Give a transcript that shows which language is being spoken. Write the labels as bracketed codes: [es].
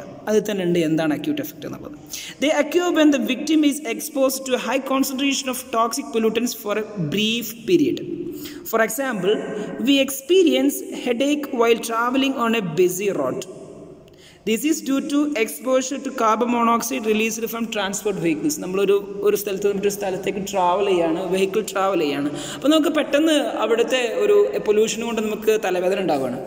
[ml] അത് തന്നെ ഉണ്ട് എന്താണ് acute effect എന്നുള്ളത്. [en] They occur when the victim is exposed to a high concentration of toxic pollutants for a brief period. For example, we experience headache while traveling on a busy road. This is due to exposure to carbon monoxide released from transport vehicles. [ml] നമ്മളൊരു സ്ഥലത്ത് നിന്നൊരു സ്ഥലത്തേക്ക് vehicle travel ചെയ്യാണ്. അപ്പോൾ നമുക്ക് പെട്ടെന്ന് അവിടുത്തെ ഒരു പൊല്യൂഷൻ കൊണ്ട് നമുക്ക് തലവേദന ഉണ്ടാവുകയാണ്.